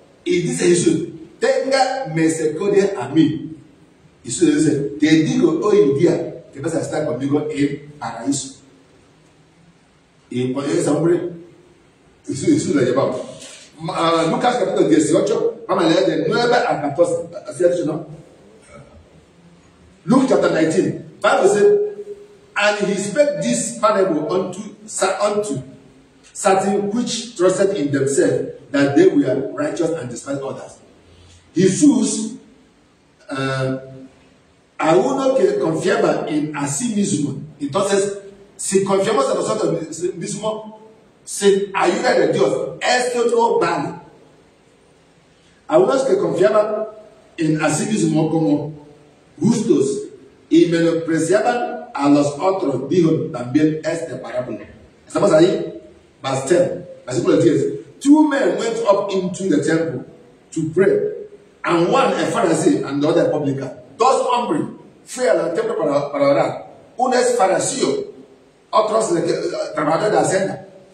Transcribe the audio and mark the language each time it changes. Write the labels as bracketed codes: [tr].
[es] Y dice Jesús, tenga misericordia a mí. Jesús dice, te digo hoy día que vas a estar conmigo en paraíso. Y cuando ese hombre, Jesús le llevaba. Lucas capítulo 18, vamos a leer de 9 a 14. ¿Así ha dicho, no? [en] Luke chapter 19, Bible says, and he spake this parable unto certain which trusted in themselves that they were righteous and despised others. [es] Jesús a uno que confiaba en a sí mismo. Entonces, si confiamos en nosotros mismos sin ayuda de Dios, esto no vale. A unos que confiaban en a sí mismo como justos y menospreciaban a los otros, dijo también este parábola. ¿Estamos ahí? [en] Verse 10, [es] versículo 10. [en] Two men went up into the temple to pray, and one a Pharisee and the other a publican. [es] Dos hombres fueron al templo para orar. Uno es fariseo, otro es trabajador de hacienda.